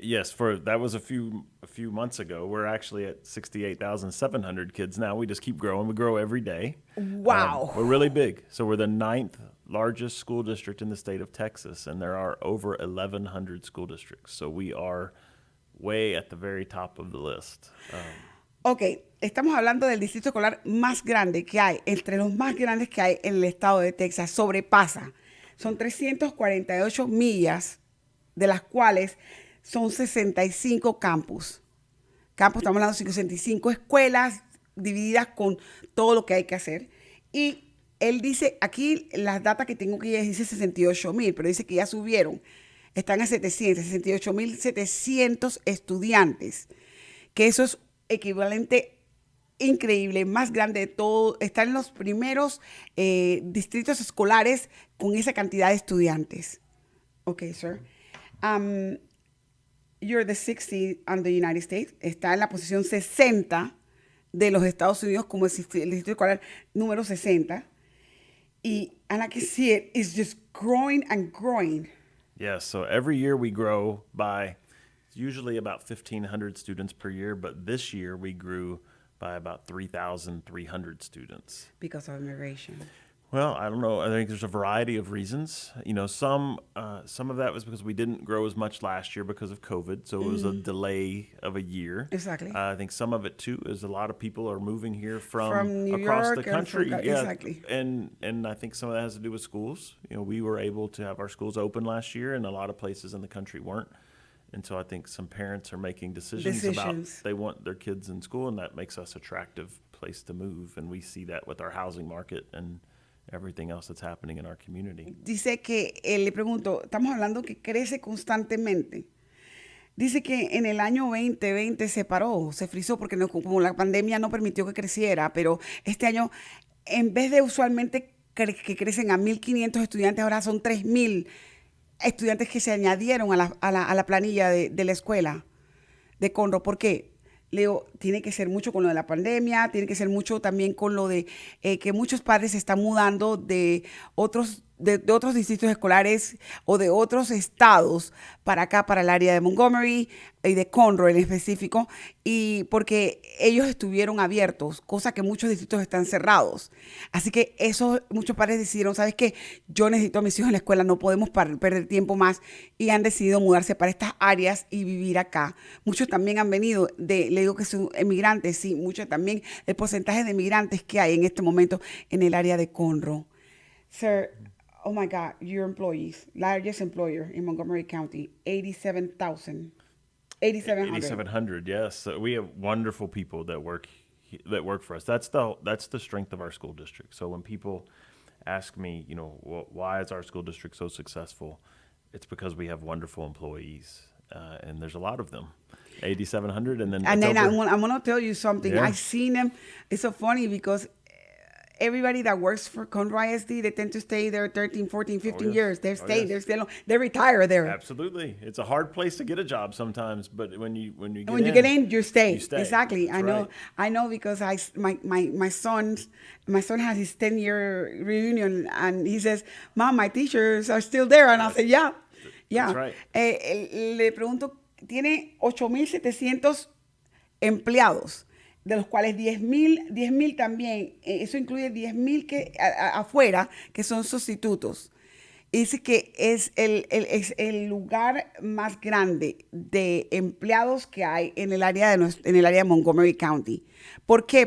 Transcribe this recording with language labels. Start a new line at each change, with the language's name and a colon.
English: Yes, that was a few months ago. We're actually at 68,700 kids now. We just keep growing. We grow every day. Wow. We're really big. So we're the 9th largest school district in the state of Texas, and there are over 1,100 school districts. So we are way at the very top of the list.
Spanish: Ok, estamos hablando del distrito escolar más grande que hay, entre los más grandes que hay en el estado de Texas. Sobrepasa. Son 348 millas, de las cuales son 65 campus. Campus, estamos hablando de 65 escuelas divididas con todo lo que hay que hacer. Y él dice, aquí las datas que tengo que dice 68,000, pero dice que ya subieron. Están a 68,700 estudiantes, que eso es equivalente increíble, más grande de todo. Está en los primeros distritos escolares con esa cantidad de estudiantes.
English: Okay, sir. You're the 60th on the United States.
Spanish: Está en la posición 60 de los Estados Unidos como el distrito escolar número 60.
English: And I can see it's just growing and growing. Yes, so every year we grow by usually about 1,500 students per year, but this year we grew by about 3,300 students. Because of immigration. Well, I don't know. I think there's a variety of reasons. You know, some of that was because we didn't grow as much last year because of COVID, so it was a delay of a year. Exactly. I think some of it too is a lot of people are moving here from New across York the country. Exactly. And I think some of that has to do with schools. You know, we were able to have our schools open last year, and a lot of places in the country weren't. And so I think some parents are making decisions about they want their kids in school, and that makes us attractive place to move. And we see that with our housing market and everything else that's happening in our community.
Spanish: Dice que, le pregunto, estamos hablando que crece constantemente. Dice que en el año 2020 se paró, se frizó porque como la pandemia no permitió que creciera, pero este año, en vez de usualmente que crecen a 1,500 estudiantes, ahora son 3,000 estudiantes que se añadieron a la planilla de la escuela de Conroe. ¿Por qué? Leo, tiene que ser mucho con lo de la pandemia, tiene que ser mucho también con lo de que muchos padres se están mudando de otros distritos escolares o de otros estados para acá, para el área de Montgomery y de Conroe en específico, y porque ellos estuvieron abiertos, cosa que muchos distritos están cerrados. Así que muchos padres decidieron, ¿sabes qué? Yo necesito a mis hijos en la escuela, no podemos perder tiempo más, y han decidido mudarse para estas áreas y vivir acá. Muchos también han venido le digo que son emigrantes, sí, muchos también, el porcentaje de emigrantes que hay en este momento en el área de Conroe.
English: Sir, oh my God, your employees, largest employer in Montgomery County, 8,700. 8,700, yes. We have wonderful people that work for us. That's the strength of our school district. So when people ask me, you know, why is our school district so successful? It's because we have wonderful employees, and there's a lot of them. 8,700, and then I'm going to tell you something. Yeah. I've seen them. It's so funny because everybody that works for Conroe ISD, they tend to stay there 13, 14, 15 years. They're staying. Yes. They retire there. Absolutely. It's a hard place to get a job sometimes, but when you get in, you stay. You stay. Exactly. That's right. I know because my son has his 10-year reunion, and he says, "Mom, my teachers are still there." And I said, "Yeah." That's right.
Spanish: Le pregunto, tiene 8,700 empleados, de los cuales 10,000 también, eso incluye 10,000 que afuera, que son sustitutos. Y dice que es el lugar más grande de empleados que hay en el área de Montgomery County. ¿Por qué?